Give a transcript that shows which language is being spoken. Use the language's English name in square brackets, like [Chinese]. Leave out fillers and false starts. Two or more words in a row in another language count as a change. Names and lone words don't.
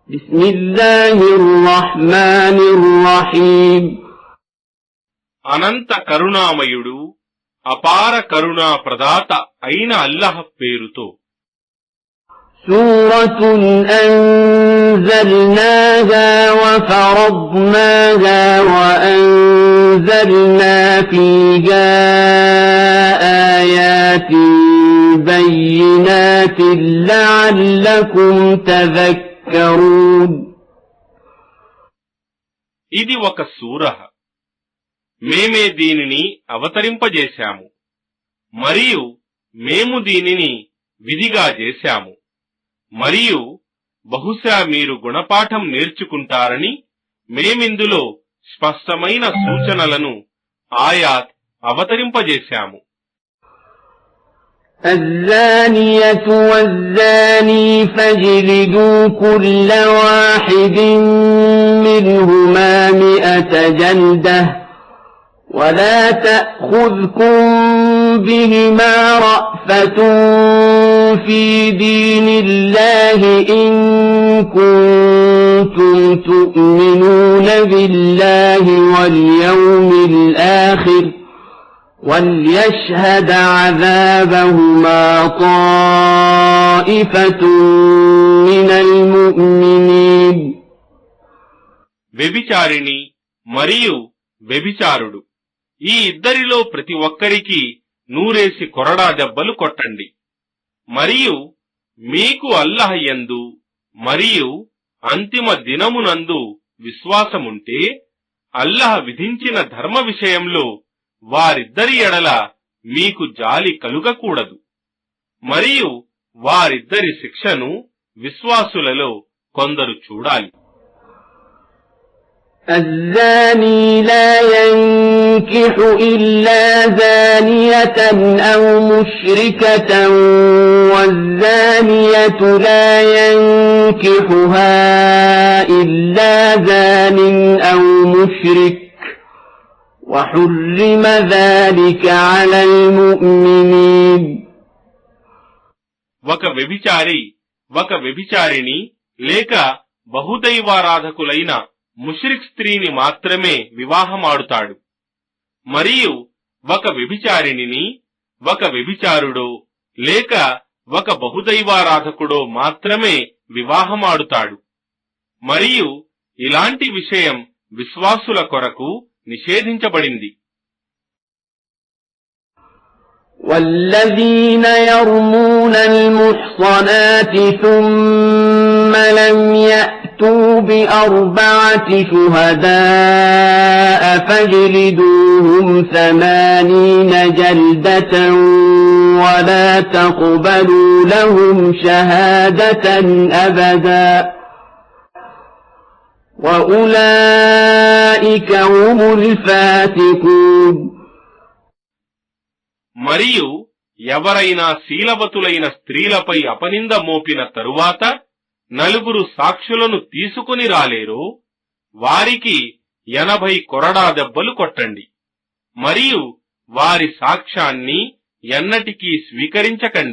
[Arabic] بسم الله الرحمن الرحيم [Telugu] అనంత కరుణామయుడు అపార కరుణా ప్రదాత అయిన అల్లాహ్ పేరుతో [Arabic] سورة أنزلناها وفرضناها وأنزلنا فيها آيات بينات لعلكم تذكرون [Telugu] ఇది ఒక సూరహ, మేమే దీనిని అవతరింపజేశాము మరియు మేము దీనిని విధిగా చేశాము మరియు బహుశా మీరు గుణపాఠం నేర్చుకుంటారని మేమిందులో స్పష్టమైన సూచనలను ఆయాత్ అవతరింపజేశాము. [Arabic] الزانية والزاني فاجلدوا كل واحد منهما 100 جلدة ولا تأخذكم بهما رأفة في دين الله إن كنتم تؤمنون بالله واليوم الآخر وليشهد عذابهما طائفة من المؤمنين. [Telugu] వ్యభిచారిణి మరియు వ్యభిచారుడు ఈ ఇద్దరిలో ప్రతి ఒక్కరికి 100 కొరడా దెబ్బలు కొట్టండి. మరియు మీకు అల్లాహ్ యందు మరియు అంతిమ దినమునందు విశ్వాసముంటే అల్లాహ్ విధించిన ధర్మ విషయంలో వారిద్దరి ఎడల మీకు జాలి కలుగకూడదు. మరియు వారిద్దరి శిక్షను విశ్వాసులలో కొందరు చూడాలి. [Arabic] الزاني لا ينكح إلا زانية أو مشركة والزانية لا ينكحها إلا زان أو مشرك وحرم ذلك على المؤمنين. [Telugu] ఒక వ్యభిచారిణి లేక బహుదైవారాధకులైన ముష్రిక్ స్త్రీని మాత్రమే వివాహమాడుతాడు. మరియు ఒక వ్యభిచారిణిని ఒక వ్యభిచారుడో లేక ఒక బహుదైవారాధకుడో మాత్రమే వివాహమాడుతాడు. మరియు ఇలాంటి విషయం విశ్వాసుల కొరకు నిషేధించబడింది. [Arabic] والذين يرمون المحصنات ثم لم يأتوا ب4 شهداء فاجلدوهم 80 جلدة ولا تقبلوا لهم شهادة أبدا وأولئك هم الفاسقون. [Telugu] మరియు ఎవరైనా శీలవతులైన స్త్రీలపై అపనింద మోపిన తరువాత 4 సాక్షులను తీసుకుని రాలేరో వారికి 80 కొరడా దెబ్బలు కొట్టండి. మరియు వారి సాక్ష్యాన్ని ఎన్నటికీ స్వీకరించకండి.